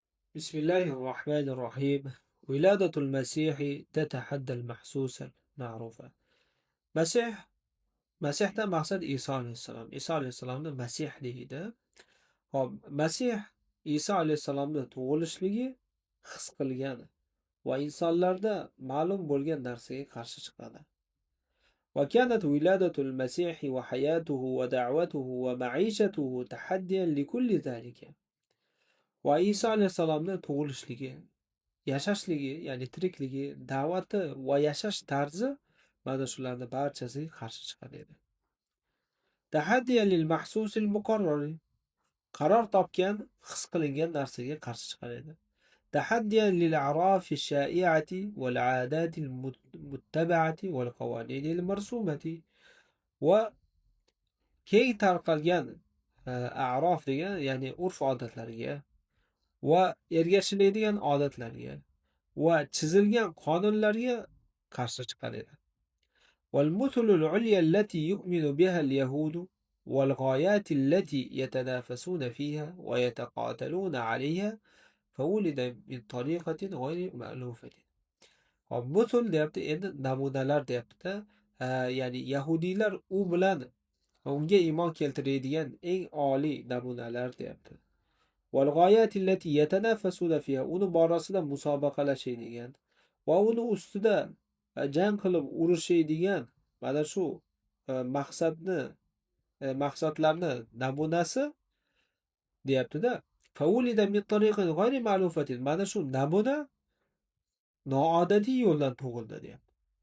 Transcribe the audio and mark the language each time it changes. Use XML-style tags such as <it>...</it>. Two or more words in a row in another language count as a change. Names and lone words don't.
<ar>بسم الله الرحمن الرحيم. ولادة المسيح تتحدى المحسوس المعروفة.</ar> <uz>مسيح Masihdan maqsad Iso alayhissalom. Iso alayhissalomni Masih deydi. Hop, Masih Iso alayhissalomni tug'ilishligi his qilgan va insonlarda ma'lum bo'lgan narsaga qarshi chiqadi.</uz> <ar>وكانت ولادة المسيح وحياته ودعوته ومعيشته تحديا لكل ذلك.</ar> <uz>Va Iso alayhissalomni tug'ilishligi, yashashligi, ya'ni tirikligi, da'vati va yashash tarzi mana shularni barchasiga qarshi chiqadi edi.</uz> <ar>تحديا للمحسوس المقرر.</ar> <uz>Qaror topgan, his qilingan narsaga qarshi chiqar edi.</uz> <ar>تحديا للأعراف الشائعة والعادات المتبعة والقوانين المرسومة.</ar> <uz>Va keng tarqalgan a'rof degan, ya'ni urf-odatlarga va ergashiladigan odatlarga va chizilgan qonunlarga qarshi chiqar edi.</uz> <ar>والمثل العليا التي يؤمن بها اليهود والغايات التي يتنافسون فيها ويتقاتلون عليها فولد من طريقة غير مألوفة.</ar> <uz>Mutul deyapti, endi namunalar deyapti. Ya'ni yahudiylar u bilan unga iymon keltiradigan eng oliy namunalar deyapti.</uz> <ar>والغايات التي يتنافسون فيها,</ar> <uz>uni borasida musobaqalashadigan va uni ustida jang qilib urushadigan mana shu maqsadlarni namunasi deyapti-da.</uz> <ar>فولد من طريقة غير مألوفة.</ar> <uz>Mana shu namuna noodatiy yo'ldan tug'ildi deyapti.</uz>